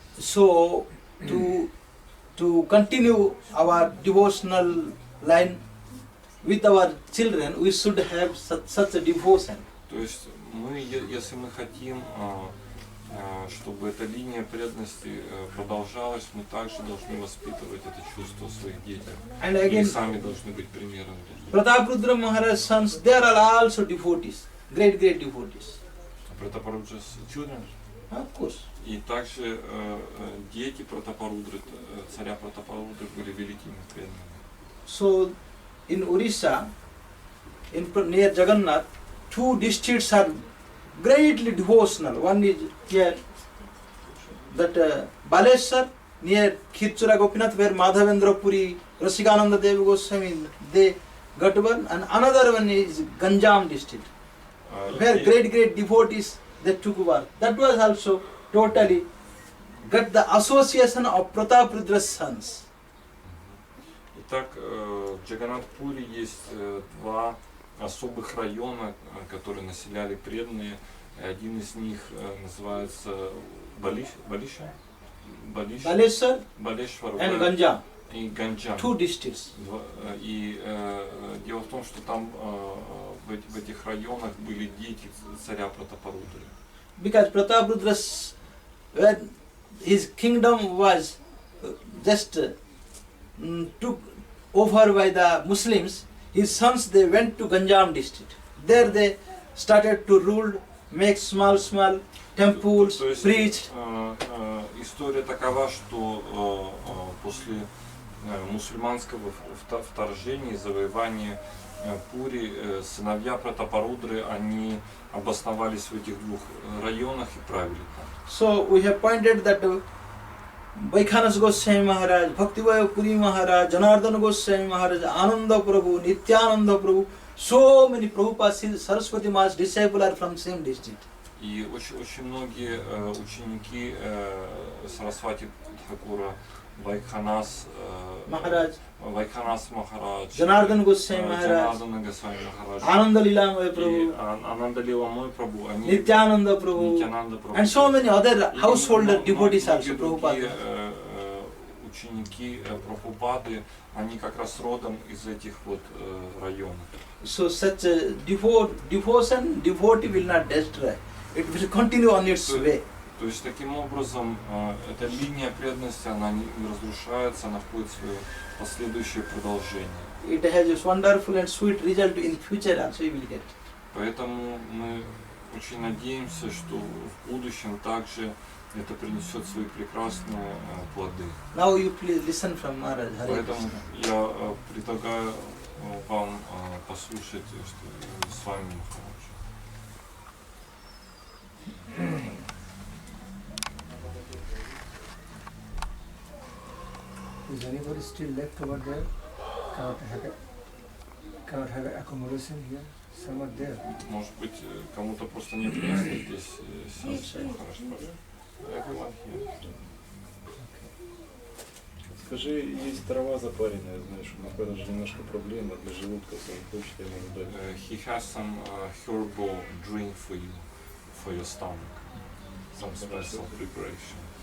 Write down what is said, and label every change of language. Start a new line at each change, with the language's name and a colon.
English: So to continue our devotional line with our children, we should have such a devotion.
Russian: То есть мы, если мы хотим, чтобы эта линия преданности продолжалась, мы также должны воспитывать это чувство в своих детях.
English: And
Russian: И
English: again,
Russian: сами должны быть примером.
English: Prataprudra Maharaj's sons, they are also devotees, great devotees. Пратапаруdra's children. Of course.
Russian: И также дети Пратапарудры, царя Пратапарудры, были великими преданными.
English: So in Orissa, near Jagannath, two districts are greatly devotional. One is here, that Baleshwar, near Shri Gopinath, where Madhavendra Puri, Rasikananda Devi Goswami, they got one, and another one is Ganjam district, where great devotees they took birth. That was also totally got the association of Prataparudra's sons.
Russian: Итак, в Джаганнат-Пури есть два особых района, которые населяли преданные. Один из них называется Балешвар
English: And Ganjam,
Russian: и Ганджам.
English: two districts.
Russian: И дело в том, что там в этих районах были дети царя Пратапарудры.
English: Because Prataparudra's, when his kingdom was just took over by the Muslims, his sons they went to Ganjam district. There they started to rule, make small temples, preach.
Russian: История такова, что после мусульманского вторжения и завоевания Пури сыновья Пратапарудры, они обосновались в этих двух районах и правили там.
English: So we have pointed that Vaikhanas Goswami Maharaj, Bhakti-yoga Puri Maharaj, Janardana Goswami Maharaj, Ananda Prabhu, Nityananda Prabhu, so many Prabhupada, Saraswati Ma's disciples are from same district.
Russian: И очень многие ученики Сарасвати Тхакура, Vaikhanas Maharaj, Janardana Goswami Maharaj, Ananda Lilamaya Prabhu, Ananda Lilamaya Prabhu,
English: Nityananda Prabhu, and so many other household devotees also, Prabhupada.
Russian: Ученики Прабхупады, они как раз родом из этих вот районов.
English: So such a devotee will not destroy. It will continue on its way.
Russian: То есть таким образом эта линия преданности, она не разрушается, она входит в свое последующее продолжение.
English: It has a wonderful and sweet result in future also we will get.
Russian: Поэтому мы очень надеемся, что в будущем также это принесет свои прекрасные плоды.
English: Now you please listen from Maharaj. Hare
Russian: Поэтому
English: Krishna.
Russian: я предлагаю вам послушать, что с вами Махарадж.
English: Is anybody still left over there? Cannot have accommodation here? Some are there.
Russian: Может быть, кому-то просто нет места здесь сесть, Махарадж.
English: Everyone here.
Russian: Скажи, есть трава запаренная, знаешь, у Махараджа немножко проблема для желудка, если он хочет, я могу дать.
English: He has some herbal drink for you, for your stomach. Some special preparation.